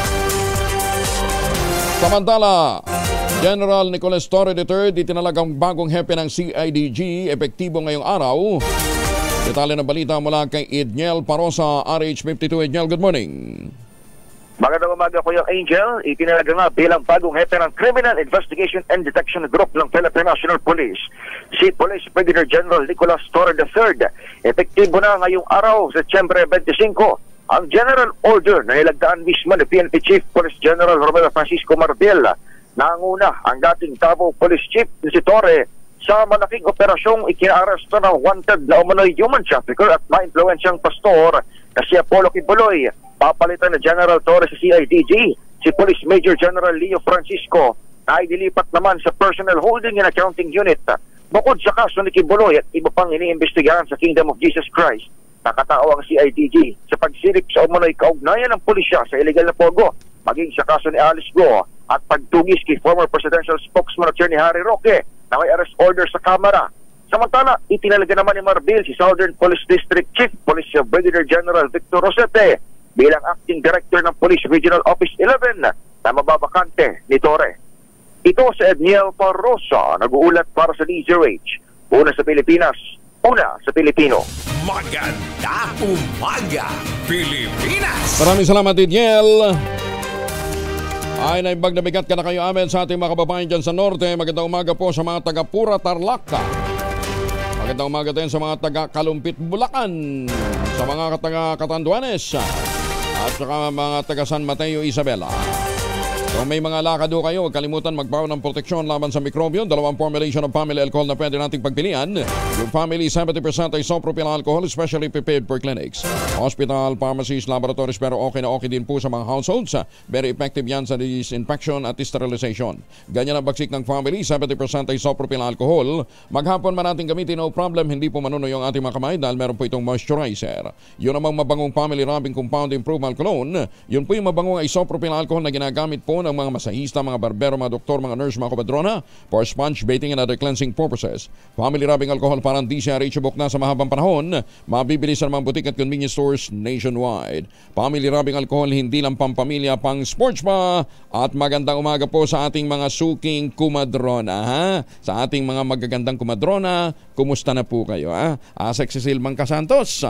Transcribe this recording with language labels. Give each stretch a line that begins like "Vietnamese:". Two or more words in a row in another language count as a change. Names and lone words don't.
Filipino: Samantala, General Nicolas Torre III itinalagang bagong hepe ng CIDG, epektibo ngayong araw. Detalye ng balita mula kay Edniel Parosa, RH52. Edniel,
English: good morning.
Filipino: Magandang umaga po yung Angel. Itinalaga nga bilang bagong hepe ng Criminal Investigation and Detection Group ng Philippine National Police, si Police Brigadier General Nicolas Torre III. Epektibo na ngayong araw, Setyembre 25, ang General Order na ilagdaan mismo ni PNP Chief Police General Romero Francisco Marbil. Nanguna ang dating Davao Police Chief si Torre sa malaking operasyong ikinaresto ng wanted na umano'y human trafficker at ma-influensyang pastor na si Apollo Kibuloy. Papalitan na General Torre sa CIDG, si Police Major General Leo Francisco na ay dilipat naman sa Personnel Holding and Accounting Unit. Bukod sa kaso ni Kibuloy at iba pang iniimbestigahan sa Kingdom of Jesus Christ, nakatao ang CIDG sa pagsilip sa umano'y kaugnayan ng pulisya sa illegal na pogo, maging sa kaso ni Alice Go at pagtugis kay
English: former presidential spokesman
Filipino: Attorney Harry Roque na may arrest order sa Kamara. Samantala, itinalaga naman ni Marbil si Southern Police District Chief Police Brigadier General Victor Rosete bilang Acting Director ng Police Regional Office 11 na mababakante ni Torre. Ito si Edniel Parosa, nag-uulat para sa DZRH. Una sa Pilipinas, una sa Pilipino. Maganda umaga, Pilipinas! Maraming salamat, Edniel. Ay,
Iloko: naimbag na bigat ka na kayo amin
Filipino: sa ating mga kababayan dyan sa Norte. Magandang umaga po sa mga taga-Pura Tarlac. Magandang umaga din sa mga taga-Kalumpit Bulacan, sa mga taga-Catanduanes, at saka mga taga San Mateo Isabela. Kung may mga lakad kayo, huwag kalimutan magbaon ng proteksyon laban sa mikrobyo. 2 formulation ng family alcohol na pwede nating pagpilian.
English: Yung family, 70% isopropyl alcohol, specially prepared for clinics, hospital, pharmacies, laboratories,
Filipino: pero okay na okay din po sa mga households.
English: Very effective
Filipino: yan sa disinfection at sterilization. Ganyan ang bagsik ng family,
English: 70% isopropyl alcohol.
Filipino: Maghapon man natin gamitin,
English: no problem,
Filipino: hindi po manunoy ang ating mga kamay dahil meron po itong moisturizer. Yun namang mabangong family rubbing compound improvement cologne. Yun po yung mabangong isopropyl alcohol na ginagamit po ng mga masahista, mga barbero, mga doktor, mga nurse, mga kabadrona
English: for sponge bathing and other cleansing purposes.
Filipino: Family rubbing alcohol parang DCRH book na sa mahabang panahon. Mabibili sa mga butik at
English: convenience stores nationwide.
Filipino: Family rubbing alcohol, hindi lang pampamilya, pang sports pa. At magandang umaga po sa ating mga suking kumadrona, ha? Sa ating mga magagandang kumadrona, kumusta na po kayo, ha?